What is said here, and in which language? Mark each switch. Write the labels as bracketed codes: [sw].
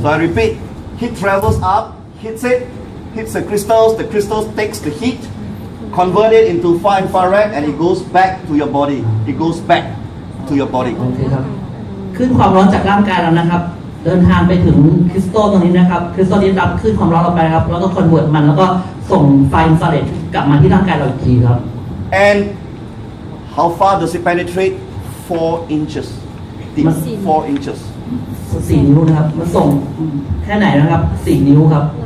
[en] So I repeat, heat travels up, hits the crystals takes the heat, convert it into far infrared and it goes back to your body. It goes back to your body. [th] โอเคครับคลื่นความร้อนจากร่างกายเรานะครับเดินทางไปถึงคริสตัลตรงนี้นะครับคริสตัลนี้รับคลื่นความร้อนเราไปครับแล้วก็คอนเวิร์ตมันแล้วก็ส่งไฟอินฟราเรดกลับมาที่ร่างกายเราอีกทีครับ [en] And how far does it penetrate? 4 inches. Deep. 4 inches. [th] 4 นิ้วนะครับมันส่งแค่ไหนนะครับ4 นิ้วครับ